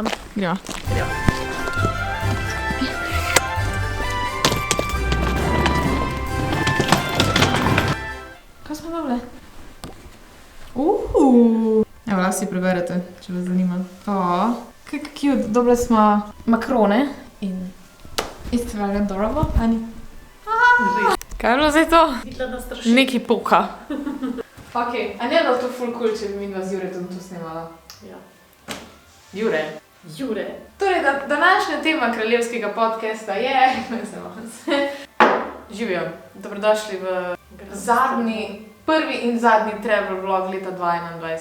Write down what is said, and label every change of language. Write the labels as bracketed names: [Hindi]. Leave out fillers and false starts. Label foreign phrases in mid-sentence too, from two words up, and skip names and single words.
[Slovenian] Gremo. Kaj smo dobili? Evo, lahko si preberete, če vas zanima. Kaj cute, dobili smo makrone in [English] it's very adorable, [Slovenian] Ani. Kaj je bilo zdaj to? Videla, da straši. Neki poka. Ok, a ne bilo to ful cool, če bi midva z Juretom to snemala? Ja. Jure. Torej, današnja tema kraljevskega podcasta je... Živijo, dobrodošli v prvi in zadnji [English] travel vlog [Slovenian] leta 2021.